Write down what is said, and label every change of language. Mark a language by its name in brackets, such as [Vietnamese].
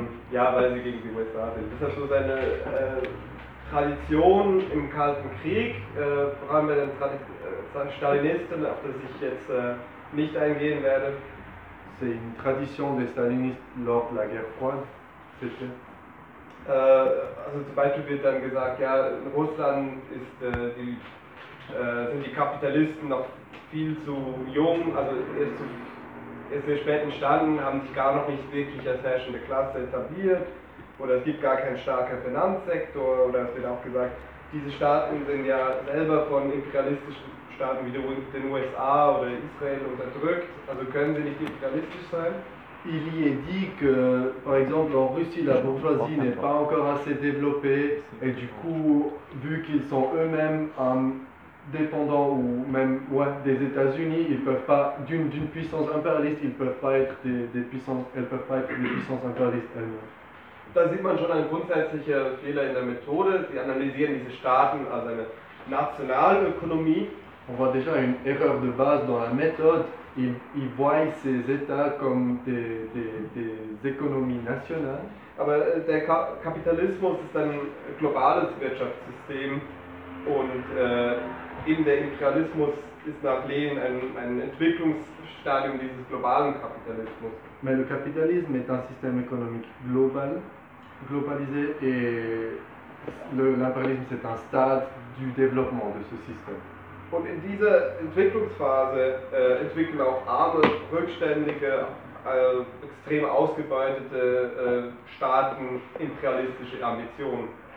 [German] Ja, weil sie gegen die USA sind. Das hat so seine Tradition im Kalten Krieg, vor allem bei den Stalinisten, auf das ich jetzt nicht eingehen werde. [French] C'est une tradition des Stalinistes lors de la guerre froide, c'est ça? [German] Also zum Beispiel wird dann gesagt, ja, in Russland ist, sind die Kapitalisten noch viel zu jung, also erst sehr spät entstanden, haben sich gar noch nicht wirklich als herrschende Klasse etabliert, oder es gibt gar keinen starken Finanzsektor, oder es wird auch gesagt, diese Staaten sind ja selber von imperialistischen Staaten wie den USA oder Israel unterdrückt, also können sie nicht imperialistisch sein. [French] Il y est dit que, par exemple, en Russie, la bourgeoisie n'est pas encore assez développée et du coup, vu qu'ils sont eux-mêmes dépendants ou même ouais, des États-Unis, ils peuvent pas, d'une puissance impérialiste, ils peuvent pas être des puissances impérialistes elles-mêmes. [German] Da sieht man schon einen grundsätzlichen Fehler in der Methode. Sie analysieren diese Staaten als eine Nationalökonomie. [French] On voit déjà une erreur de base dans la méthode. Ils voient ces États comme des économies nationales. [German] Aber der Kapitalismus ist ein globales Wirtschaftssystem und eben der Imperialismus ist nach Lenin ein Entwicklungsstadium dieses globalen Kapitalismus. [French] Mais le capitalisme est un système économique global, globalisé et l'impérialisme c'est un stade du développement de ce système. [German] Und in dieser Entwicklungsphase entwickeln auch arme, rückständige, extrem ausgebeutete Staaten imperialistische Ambitionen.